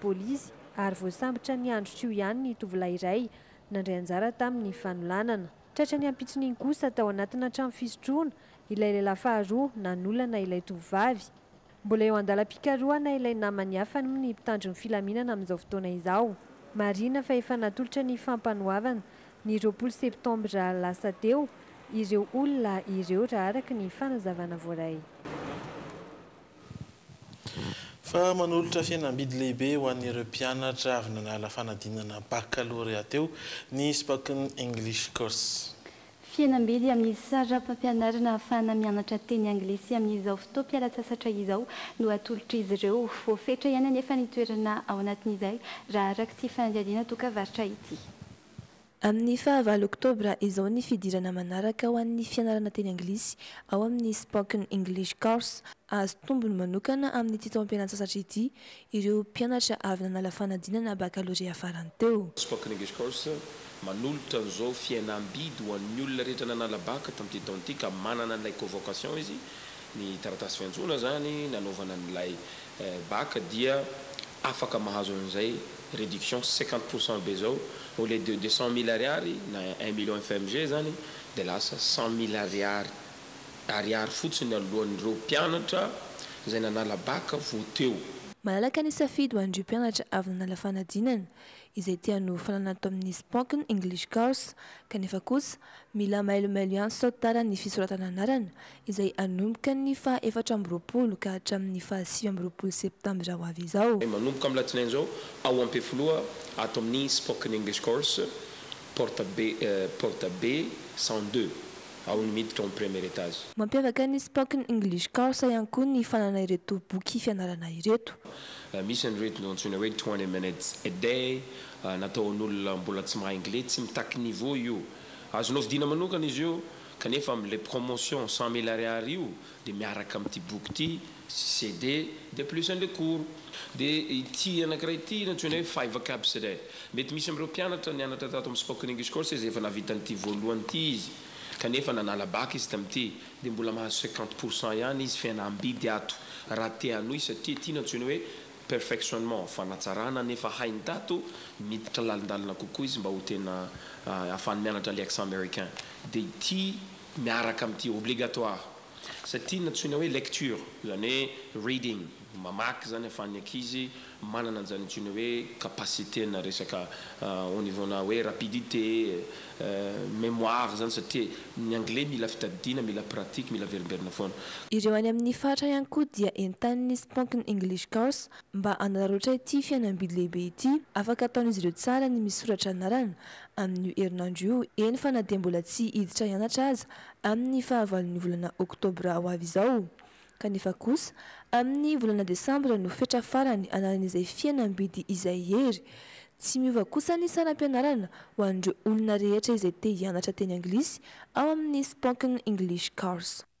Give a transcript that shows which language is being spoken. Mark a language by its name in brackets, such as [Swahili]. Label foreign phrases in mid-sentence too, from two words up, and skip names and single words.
[Malagasy] polisy ary voasambotra ny andro trio ihany ny tovolahy iray nandray anjara tamin'ny fanolanana tratra ny ampitson'iny kosa tao anatina trano fisotroana ilay lehilahy faharoa nanolana ilay tovovavy mbola eo andalam-pikarohana ilay namany hafa ny mpitandro ny filaminana amin'izao fotoana izao marina fa efa natolotra ny fampanoavana ny 20 septambra lasa teo ireo olona ireo raha araka ny fanazavana voaray fa manolotra fianambidy lehibe ho an'ireo mpianatra avy nanala fanadinana baccalauréat teo ny spoken English course fianambidy amin'ny sarapampianarana ahafahana mianatra teny anglisy amin'izao fotoam-pialatsasatra izao no atolotra izy ireo voafetra ihany anefa nitoerana ao anatin'izay raha araka ty fanadihadiana tokavaritra ity amin'ny fahavalo oktobra izao ny fidirana manaraka ho an'ny fianarana teny anglisy ao amin'ny spoken English course azo tombony manokana amin'ny ty taom-pialatsasatra ity ireo mpianatra avy nanala fanadinana baccalauréat farany teo spoken English course manolotra n'izao fianambidy ho an'ny olona rehetra nanala baka tamin'ity taona ity ka manana n'ilay convocation izy ny taratasy fiantsona zany nanaovana n'ilay baka dia afaka mahazo an'izay réduction 50% be zao [French] au lieu de [Malagasy] 200 000 ariary na 1 million FMG zany de lasa 100 000 ariary fotsiny alohan'ireo mpianatra izay nanala baka vo teo malalaka ny safidy ho andreo mpianatra avy nanala fanadinana izay tiano fanana ato amin'ny spoken English course kanefa kosa mila mailomailo ihany sao tara ny fisoratana anarana izay anomboka ny fa 4 ka hatramin'ny fa 5 septambra ho avy izao manomboka amin'ny latsinainy zao ao ampefoloa ato amin'ny spoken English course porte B 102 ao ny miditra amin'ny [French] premier étage [Malagasy] mampiavaka ny spoken English course ihany koa ny fanana ireto boky fianarana ireto misy an'ireto antsoina hoe 20 minutes a day nataon'olona mbola tsy mahay anglais tsy mitaky niveau io azonao vidina manokana izy io kanefa amin'le promotion 100 000 ariary io dia miaraka amin'ity boky ity CD [French] de plus [Malagasy] an'le cours dia ity anankiray ity natsoina hoe 5 vocabs a day mety misy amin'ireo mpianatra nianatra tato amin'ny spoken English course izy efa navitan'ity voalohany ity izy kanefa nanala baka izy tamin'ity dia mbola mahazo 50% ihany izy fianambidy ato raha te hanohy satria ity natsoina hoe perfectionnement fanatsarana nefa hainy tato miditra lalindalina kokoa izy mba ho tena ahafahany mianatra le [French] accent américain [Malagasy] dia ity miaraka amin'ity obligatoire satria natsoina hoe lecture zany hoe reading mamaky zany ahafahany ankizy manana an'izany antsoina hoe capacité na resaka [French] au niveau [Malagasy] na hoe [French] rapidité mémoire [Malagasy] zany satria ny anglais mila fitadidina mila pratique mila veriberina foana ireo any amin'ny faritra ihany koa dia entan'ny spoken English course mba hanararoatra ity fianambidy lehibe ity afaka ataon'izy ireo tsara ny misoratra anarana amin'ny herinandro io eny fa na dia mbola tsy hiditra hianatra aza amin'ny fahavalon'ny volana oktobra ho avy izao kanefa kosa amin'ny volana desambra no fetra farany anaran'izay fianambidy izay hery tsy miova kosa ny saram-pianarana ho an'ireo olona rehetra izay te hianatra teny anglisy ao amin'ny spoken English course